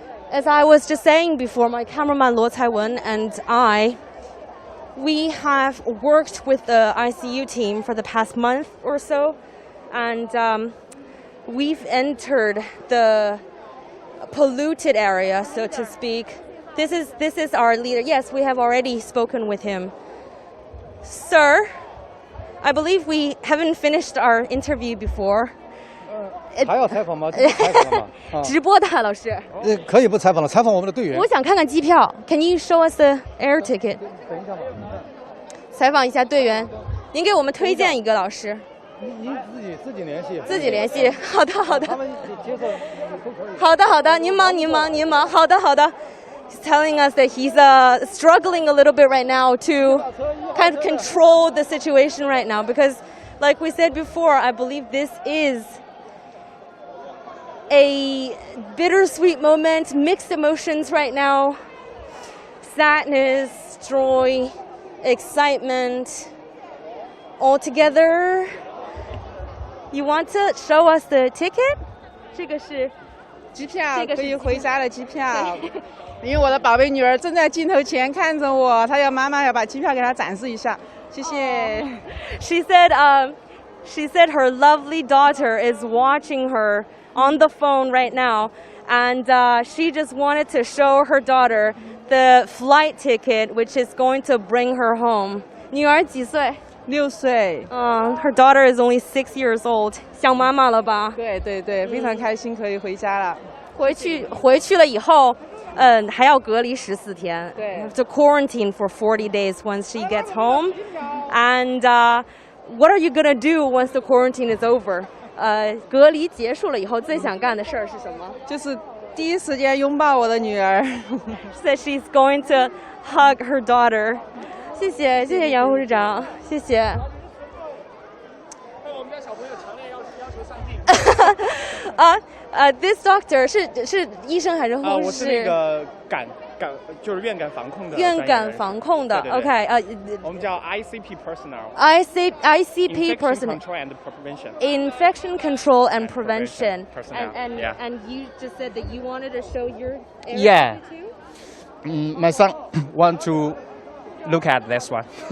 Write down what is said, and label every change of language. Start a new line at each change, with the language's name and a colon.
English: As I was just saying before, my cameraman Luo Caiwen and we have worked with the ICU team for the past month or so, and we've entered the polluted area, so to speak. This is our leader. Yes, we have already spoken with him. Sir, I believe we haven't finished our interview before.
Chinese: 还要采访吗？采访吗？直播的老师。可以不采访了，采访我们的队员。我想看看机票。
English: Can you show us the air ticket？
Chinese: 等一下吧。采访一下队员，您给我们推荐一个老师。您自己联系。自己联系。好的。他们接受都可以。好的，您忙。好的。
English: He's telling us that he's struggling a little bit right now to kind of control the situation right now because, like we said before, I believe this is a bittersweet moment, mixed emotions right now, sadness, joy, excitement, all together. You want to show us the ticket?
Chinese: 这个是机票，可以回家的机票。因为我的宝贝女儿正在镜头前看着我，她要妈妈要把机票给她展示一下。谢谢。
English: She said her lovely daughter is watching her on the phone right now, and she just wanted to show her daughter the flight ticket, which is going to bring her home.
Chinese: 女儿几岁？6岁。
English: Her daughter is only 6 years old.
Chinese: 想妈妈了吧？对，非常开心，可以回家了。回去了以后，还要隔离14天。对。
English: To quarantine for 40 days once she gets home, and what are you gonna do once the quarantine is over?
Chinese: 隔离结束了以后，最想干的事儿是什么？就是第一时间拥抱我的女儿。
English: Said she's going to hug her daughter.
Chinese: 谢谢杨护士长，谢谢。我们家小朋友强烈要求上镜。
English: This doctor
Chinese: 是医生还是护士？我是那个就是院感防控的。院感防控的 ，OK，我们叫 ICP personnel。
English: ICP personnel。 Infection control and prevention. Infection control and prevention. And you just said that you wanted to show your area too? My son want to look at this one.